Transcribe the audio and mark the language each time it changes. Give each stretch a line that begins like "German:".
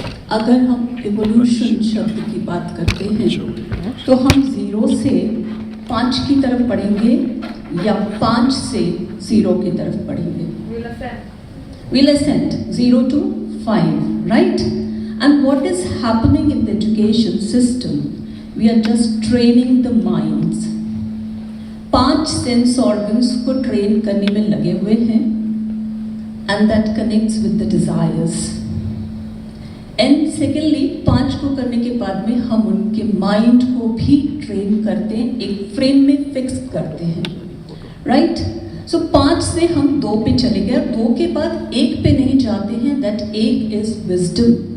Hindi: अगर हम evolution शब्द की बात करते हैं, तो हम 0 से 5 की तरफ पढ़ेंगे या 5 से 0 की तरफ पढ़ेंगे.
English: We'll ascend 0 to 5, right? And what is happening in the education system? We are just training the minds. 5 sense organs
Hindi: को train करने में लगे हुए हैं,
English: and that connects with the desires.
Hindi: And secondly, 5 को करने के बाद में हम उनके माइंड को भी ट्रेन करते हैं, एक फ्रेम में फिक्स करते हैं, राइट? सो 5 से हम 2 पे चले गए, 2 के बाद 1 पे नहीं जाते हैं,
English: That 1 is wisdom.